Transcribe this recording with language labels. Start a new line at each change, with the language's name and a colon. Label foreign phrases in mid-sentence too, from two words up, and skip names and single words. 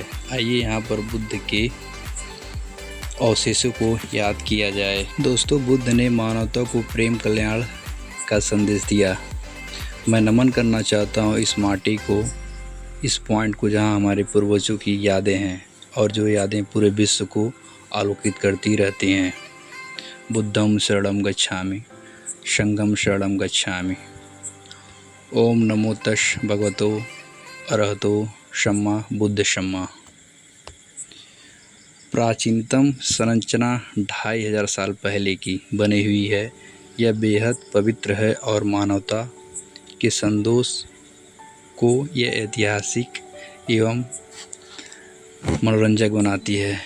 Hindi: आइए यहाँ पर बुद्ध के अवशेषों को याद किया जाए। दोस्तों, बुद्ध ने मानवता को प्रेम कल्याण का संदेश दिया। मैं नमन करना चाहता हूँ इस माटी को, इस पॉइंट को, जहाँ हमारे पूर्वजों की यादें हैं और जो यादें पूरे विश्व को आलोकित करती रहती हैं।
Pali: बुद्धं शरणं गच्छामि, संघं शरणं गच्छामि। ओम नमो तस् भगवतो अरहतो सम्मा बुद्ध सम्मा।
Hindi: प्राचीनतम संरचना 2500 साल पहले की बनी हुई है। यह बेहद पवित्र है और मानवता के संतोष को यह ऐतिहासिक एवं मनोरंजक बनाती है।